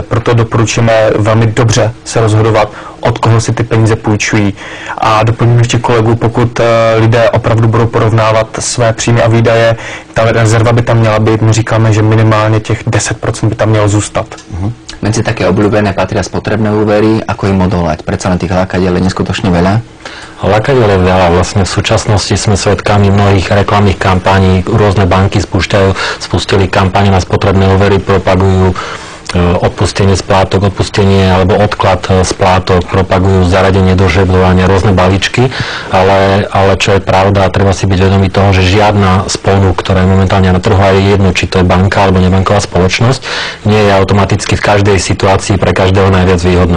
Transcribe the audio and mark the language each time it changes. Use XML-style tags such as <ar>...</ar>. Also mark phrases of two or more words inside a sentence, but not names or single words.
<cs>Proto doporučujeme velmi dobře se rozhodovat, od koho si ty peníze půjčují. A doplním ještě kolegu, pokud lidé opravdu budou porovnávat své příjmy a výdaje, ta rezerva by tam měla být, my říkáme, že minimálně těch 10% by tam mělo zůstat.</cs> <sk>Medzi také obľúbené patria spotrebné úvery, ako im odolať? Predsa len tých lákadiel je neskutočne veľa. Lákadiel je veľa. Vlastne v súčasnosti sme svedkami mnohých reklamných kampaní. Rôzne banky spustili kampane na spotrebné úvery, propagujú odpustenie splátok, odpustenie alebo odklad splátok, propagujú zaradenie do žrebľovania, rôzne balíčky, ale čo je pravda, treba si byť vedomý toho, že žiadna z ponúk, ktorá je momentálne na trhu, je jedno, či to je banka alebo nebanková spoločnosť, nie je automaticky v každej situácii pre každého najviac výhodná.</sk>